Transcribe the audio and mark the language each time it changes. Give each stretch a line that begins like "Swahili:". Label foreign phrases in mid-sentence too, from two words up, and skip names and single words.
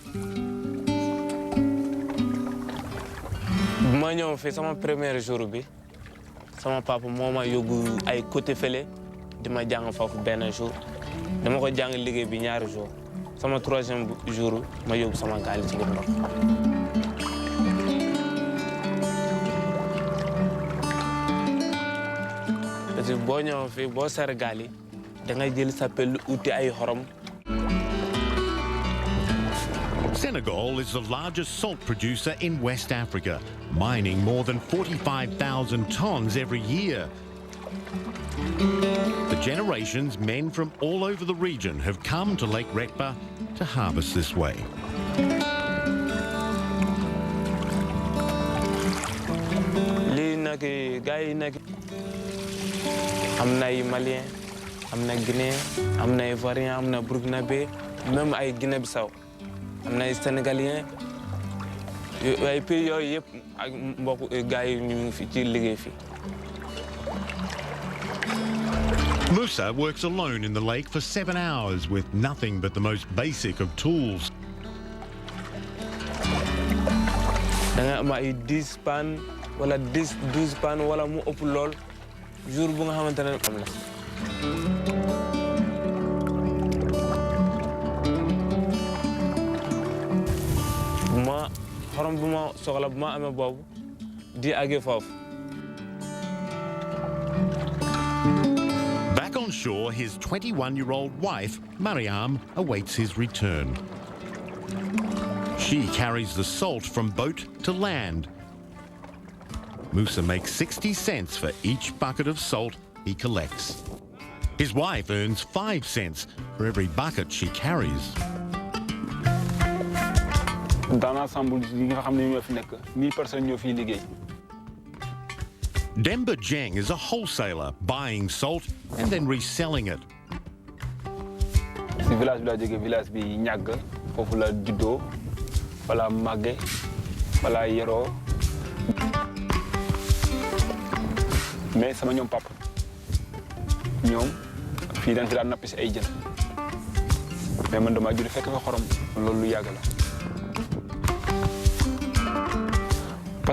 Wolof: bu ma ñëw fii sama
French: premier jour
Wolof: bi sama papa moo ma yóbbu ay côté fële di ma jàng foofu benn jour dama ko jàng liggéey bi ñaari jour sama
French: troisième jour
Wolof: ma yóbbu sama gaal ci biir ndox.
French: parce que
Wolof: boo ñëwee fii boo seer gaal yi da ngay jël sa pelle uti ay xorom.
English: Senegal is the largest salt producer in West Africa, mining more than 45,000 tons every year. For generations, men from all over the region have come to Lake Retba to harvest this way.
Wolof: lii nag gars yi nag am na ay Malien am na Guinéen am na Ivoirien am na Burkinabé même ay Guinée-Bissau am na ay Sénégalien ay pays yooyu yëpp ak mbokk gars yi ñu ngi fi ci liggéey fi.
English: Moussa works alone in the lake for 7 hours with nothing but the most basic of tools.
Wolof: da nga am ay 10 pan wala 12 pan wala mu ëpp lool jour bu nga xamante ne am la. ma xorom bu ma soxla bu ma amee boobu di àggee foofu.
English: Back on shore, his 21-year-old wife, Mariam, awaits his return. She carries the salt from boat to land. Musa makes 60 cents for each bucket of salt he collects. His wife earns 5 cents for every bucket she carries. Demba Jeng is a wholesaler buying salt and then reselling it.
Wolof: Mais sama ñoom papa ñoom fii dañ fi daan nappi si ay jën mais man damaa jur fekk fa xorom loolu lu yàgg la parce